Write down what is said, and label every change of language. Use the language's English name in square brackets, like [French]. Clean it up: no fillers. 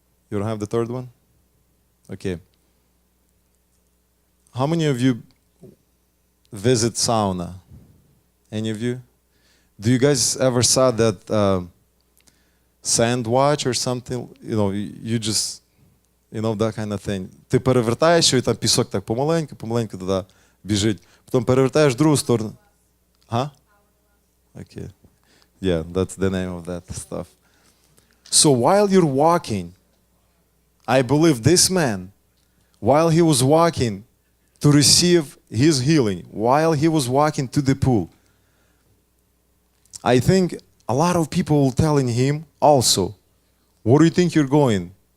[English] You don't have the third one? Okay. How many of you visit sauna? Any of you? Do you guys ever saw that sand watch or something? You just, that kind of thing. [Ukrainian] Ти перевертаєш, і там пісок так помаленьку туди біжить. Потім перевертаєш в другу сторону. [English] Huh? Okay. Yeah, that's the name of that stuff. So while you're walking, I believe this man, while he was walking to receive his healing, while he was walking to the pool, I think a lot of people were telling him also, where do you think you're going?